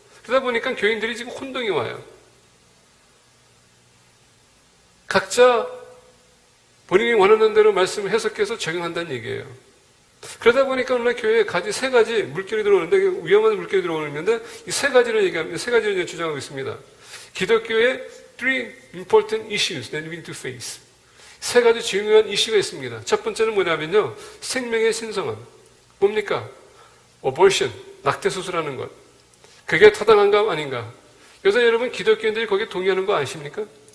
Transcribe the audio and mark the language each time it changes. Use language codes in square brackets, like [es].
[ko] 그러다 보니까 교인들이 지금 혼동이 와요. 각자 본인이 원하는 대로 말씀을 해석해서 적용한다는 얘기예요. 그러다 보니까 오늘 교회에 세 가지 물결이 들어오는데 위험한 물결이 들어오는데 이 세 가지를 얘기합니다. 세 가지를 주장하고 있습니다. 기독교의 [en] three important issues that we need to face. [ko] 세 가지 중요한 이슈가 있습니다. 첫 번째는 뭐냐면요. 생명의 신성함. 뭡니까? abortion, 낙태 수술하는 것. 그게 타당한가 아닌가? 요새 여러분 기독교인들이 거기에 동의하는 거 아십니까?